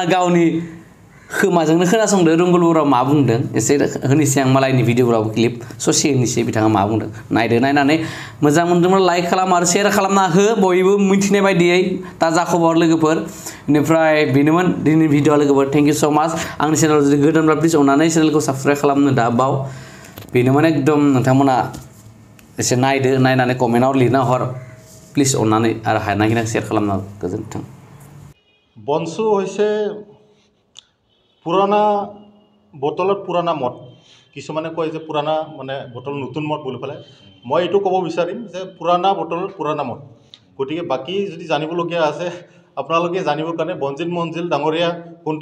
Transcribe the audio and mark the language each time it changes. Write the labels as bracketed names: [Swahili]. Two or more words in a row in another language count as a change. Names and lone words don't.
[Bodo] गावनि खोमाजोंनो खोनासंदो रंगल बर'आ मा बुंदों एसे होनोसै आं मालायनि भिडिअफोरावबो क्लिप ससे होनोसै बिथाङा मा बुंदों नायदो नायनानै मोजां मोनदोंब्ला लाइक खालाम आरो शेयार खालामना हो बयबो मिथिनाय बायदियै ताजा खबर लोगोफोर बेनिफ्राय बेनोमोन दिनैनि भिडिअआ लोगोफोर [English] thank you so much [Bodo] आंनि चेनेलाव जुदि गोदानब्ला प्लिज अननानै चेनेलखौ साबस्क्राइब खालामनो दा बाव बेनोमोन एकदम नोंथांमोना एसे नायदो नायनानै कमेन्टआव लिरना हर प्लिज अननानै आरो हानायखिनिखौ शेयार खालामना गोजोन्थों [Assamese] বনচু হৈছে পুৰণা বটলত পুৰণা মদ কিছুমানে কয় যে পুৰণা মানে বটল নতুন মদ বুলি পেলাই মই এইটো ক'ব বিচাৰিম যে পুৰণা বটলত পুৰণা মদ গতিকে বাকী যদি জানিবলগীয়া আছে আপোনালোকে জানিবৰ কাৰণে বনজিৎ মঞ্জিল ডাঙৰীয়া কোনটো